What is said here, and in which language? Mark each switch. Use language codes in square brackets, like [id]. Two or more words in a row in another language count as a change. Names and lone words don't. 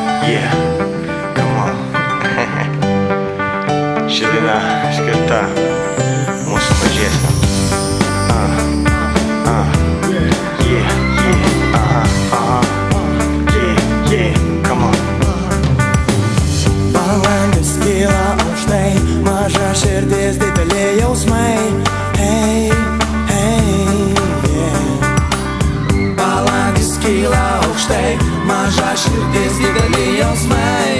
[en] Yeah, come on. [lt] Ši daina skirta mūsų mažiesniam. [en] Yeah, come on. [lt] Balandis kyla aukštai, maža širdis, dideli jausmai. [en] Hey, hey, yeah. [lt] Balandis kyla aukštai, maža širdis, dideli jausmai.